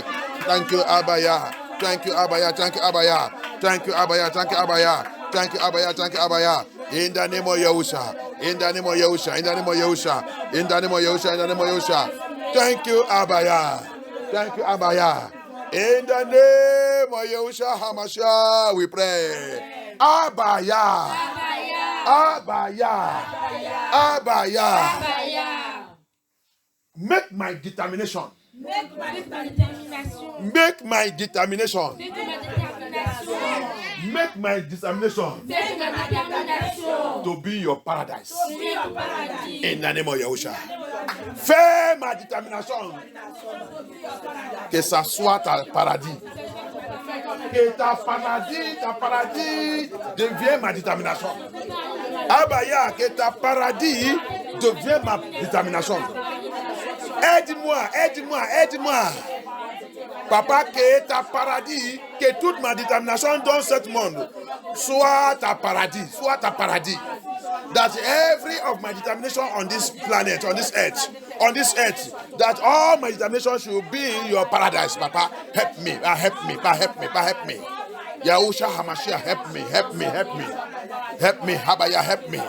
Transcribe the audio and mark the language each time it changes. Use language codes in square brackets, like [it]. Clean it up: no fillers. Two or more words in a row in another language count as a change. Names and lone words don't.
[en] Thank you, Abaya. Thank you, Abaya. Thank you, Abaya. Thank you, Abaya. Thank you, Abaya. Thank you, Abaya. Thank you, Abaya. In the name of Yahushua. In the name of Yahushua. In the name of Yahushua. In the name of Yahushua. In the name of Yahushua. Thank you, Abaya. Thank you, Abaya. In the name of Yahushua HaMashiach, we pray. Abaya. Abaya. Abaya. Make Make my determination. [fr] Make ma détermination. [en] Make my determination. [fr] Make ma détermination. [en] Make my determination [fr] Make ma détermination. [en] to be your paradise. Be your paradis. In the name of Yahusha. [fr] Fais ma détermination que ça soit ta paradis. Que ta paradis devienne ma détermination. Abaya, que ta paradis devienne ma détermination. Aide-moi, aide-moi, aide-moi. Papa, que ta paradis, que toute ma détermination dans ce monde soit ta paradis, soit ta paradis. [en] That every of my determination on this planet, on this earth, that all my determination should be in your paradise, Papa. Help me, help me, help me, help me. Yahusha Hamashiach, help me, help me, help me. Help me, Abaya, help me.